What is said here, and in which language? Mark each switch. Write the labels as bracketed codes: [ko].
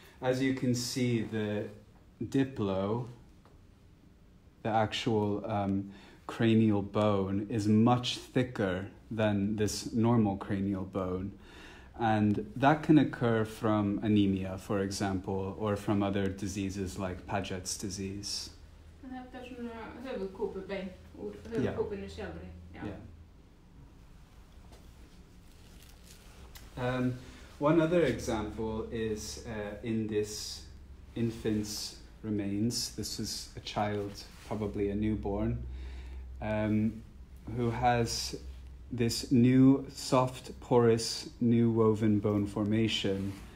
[en] As you can see, the diplo, the actual cranial bone, is much thicker than this normal cranial bone. And that can occur from anemia, for example, or from other diseases like Paget's disease. [is] Þetta svona höfuðkúpubein úr höfuðkúpunni sjálfri. [en] Yeah. One other example is in this infant's remains. This is a child, probably a newborn, who has this new soft, porous, new woven bone formation.